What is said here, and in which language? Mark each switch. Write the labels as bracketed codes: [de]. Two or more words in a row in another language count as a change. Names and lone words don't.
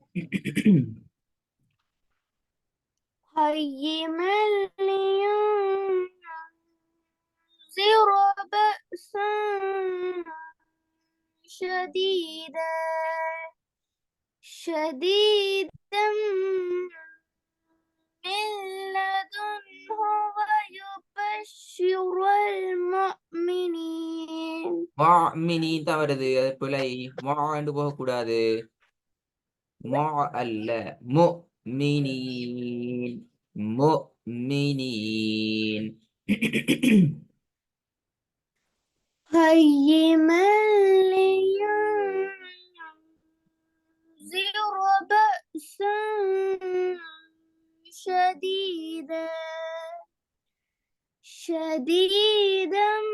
[ar] قيما لينذر بأسا شديدا من لدنه ويبشر المؤمنين [ta] முஃமினீன் தான் வருது. அது பிழை. என்று போகக்கூடாது. அல்ல [ar] مؤمنين مؤمنين قيما لينذر بأسا شديدا